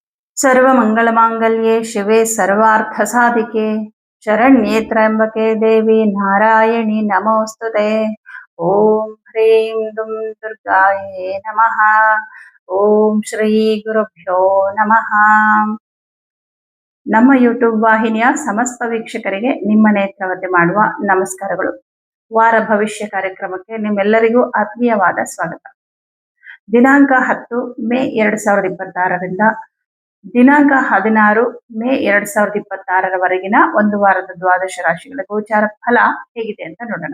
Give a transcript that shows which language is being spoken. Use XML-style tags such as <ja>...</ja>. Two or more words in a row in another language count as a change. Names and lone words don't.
<sa>सर्वमङ्गलमाङ्गल्ये शिवे सर्वार्थसाधिके शरण्ये त्र्यम्बके देवी नारायणि नमोऽस्तुते। ॐ ह्रीं दुं दुर्गायै नमः। ಓಂ ಶ್ರೀ ಗುರುಭ್ಯೋ ನಮಃ.</sa> <kn>ನಮ್ಮ ಯೂಟ್ಯೂಬ್ ವಾಹಿನಿಯ ಸಮಸ್ತ ವೀಕ್ಷಕರಿಗೆ ನಿಮ್ಮ ನೇತ್ರಾವತಿ ಮಾಡುವ ನಮಸ್ಕಾರಗಳು. ವಾರ ಭವಿಷ್ಯ ಕಾರ್ಯಕ್ರಮಕ್ಕೆ ನಿಮ್ಮೆಲ್ಲರಿಗೂ ಆತ್ಮೀಯವಾದ ಸ್ವಾಗತ. ದಿನಾಂಕ 10 ಮೇ 2026ರಿಂದ ದಿನಾಂಕ 16 ಮೇ 2026ರವರೆಗಿನ ಒಂದು ವಾರದ ದ್ವಾದಶ ರಾಶಿಗಳ ಗೋಚಾರ ಫಲ ಹೇಗಿದೆ ಅಂತ ನೋಡೋಣ.</kn>